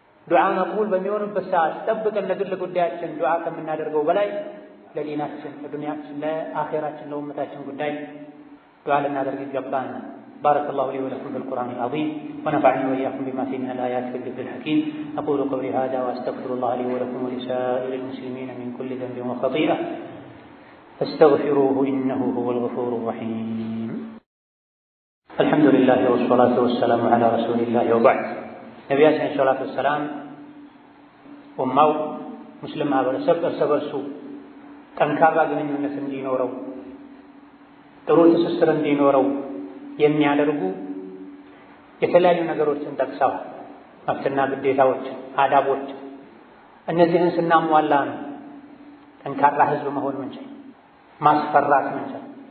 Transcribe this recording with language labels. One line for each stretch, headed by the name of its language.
Amharic: ዱዓ መቅቡል በሚሆንበት ሰዓት ጠብቀን ለግል ጉዳያችን ዱዓ ከምናደርገው በላይ ለዲናችን፣ ለዱንያችን፣ ለአኼራችን፣ ለኡመታችን ጉዳይ ዱዓ ልናደርግ ይገባናል።
Arabic: بارك الله لي ولكم في القرآن العظيم ونفعني وإياكم بما فيه من الآيات والذكر الحكيم. أقول قولي هذا وأستغفر الله لي ولكم ولسائر المسلمين من كل ذنب وخطيئة فاستغفروه إنه هو الغفور الرحيم. الحمد لله والصلاة والسلام على رسول الله وبعد.
Amharic: ነቢያችን ሰለላሁ ዐለይሂ ወሰለም ኡማው ሙስሊም ማህበረሰብ እርስ በርሱ ጠንካራ ግንኙነት እንዲኖረው ጥሩ ትስስር እንዲኖረው የሚያደርጉ የተለያዩ ነገሮችን ጠቅሰዋል። መብትና ግዴታዎች፣ አዳቦች። እነዚህን ስናሟላ ነው ጠንካራ ህዝብ መሆን ምንችል፣ ማስፈራት ምንችል፣